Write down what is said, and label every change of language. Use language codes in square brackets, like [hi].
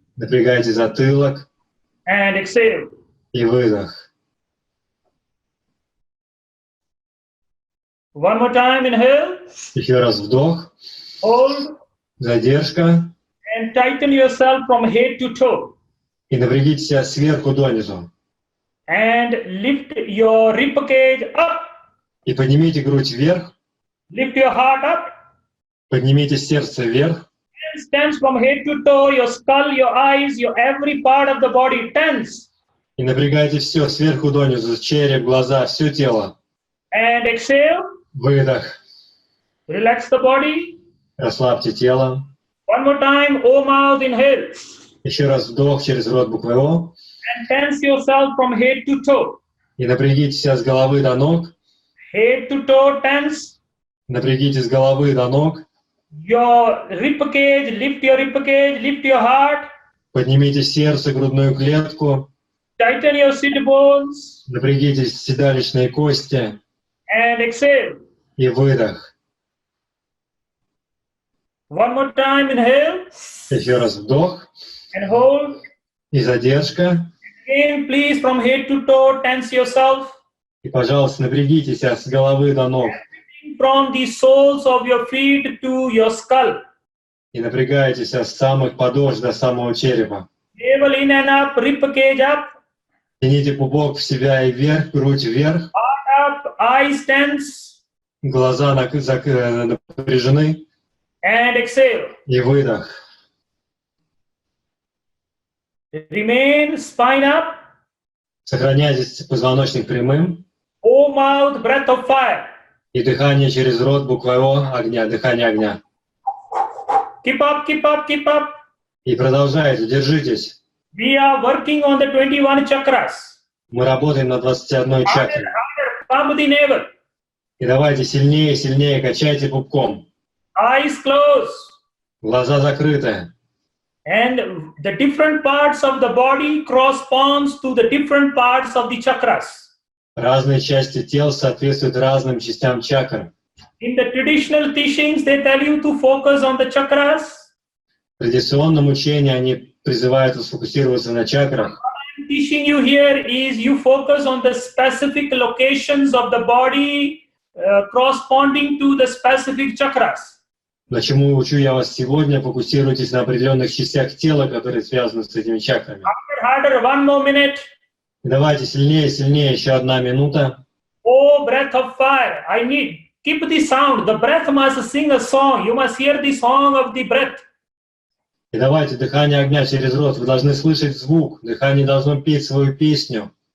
[ru] Напрягайте затылок. [en] and exhale. [ru] И выдох. [en] One more time, inhale, [ru] Еще раз вдох. [en] hold [ru] Задержка. [en] and tighten yourself from head to toe [ru] И напрягите себя сверху донизу. [en] and lift your ribcage up. [ru] И поднимите грудь вверх. [en] Lift your heart up [ru] Поднимите сердце вверх. [en] and tense from head to toe, your skull, your eyes, your every part of the body tense. [ru] И напрягайте все сверху донизу. Череп, глаза, все тело. [en] And exhale, [ru] Выдох. [en] relax the body. [ru] Расслабьте тело. [en] One more time, O mouth, inhale [ru] Еще раз вдох через рот буквой О. [en] and tense yourself from head to toe. [ru] И напрягите себя с головы до ног. [en] Head to toe tense. [ru] Напрягите с головы до ног. [en] Your ribcage, lift your heart. [ru] Поднимите сердце, грудную клетку. [en] Tighten your sit bones [ru] Напрягите седалищные кости. [en] and exhale. [ru] И выдох. [en] One more time, inhale [ru] Еще раз вдох. [en] and hold. [ru] И задержка. [en] Again, please, from head to toe, tense yourself. [ru] И, пожалуйста, напрягите себя с головы до ног. [en] From the soles of your feet to your skull. [ru] И напрягайте себя с самых подошв до самого черепа. [en] Navel in and up, ribcage up, [ru] Тяните пупок в себя и вверх, грудь вверх. [en] heart up, eyes tense, [ru] Глаза напряжены. [en] and exhale. [ru] И выдох. [en] Remain spine up. [ru] Сохраняйте позвоночник прямым. [en] O mouth, breath of fire. [ru] И дыхание через рот буквой О, огня, дыхание огня. [en] Keep up, keep up, keep up. [ru] И продолжайте, держитесь. [en] We are working on the 21 chakras. [ru] Мы работаем на 21 [en] Harder, [ru] чакре. [en] harder, pump the navel. [ru] И давайте сильнее, сильнее качайте пупком. [en] Eyes closed. [ru] Глаза закрыты. [en] And the different parts of the body corresponds to the different parts of the chakras. [ru] Разные части тела соответствуют разным частям чакр. [en] In the traditional teachings, they tell you to focus on the chakras. [ru] В традиционном учении они призывают сфокусироваться на чакрах. [en] What I'm teaching you here is you focus on the specific locations of the body corresponding to the specific chakras. [ru] Но чему учу я вас сегодня, фокусируйтесь на определенных частях тела, которые связаны с этими чакрами. [en] Harder, one more minute. [ru] И давайте сильнее, сильнее, еще 1 минута. [en] Oh, breath of fire, I need, keep the sound. The breath must sing a song. You must hear the song of the breath. [ru] И давайте дыхание огня через рот. Вы должны слышать звук. Дыхание должно петь свою песню.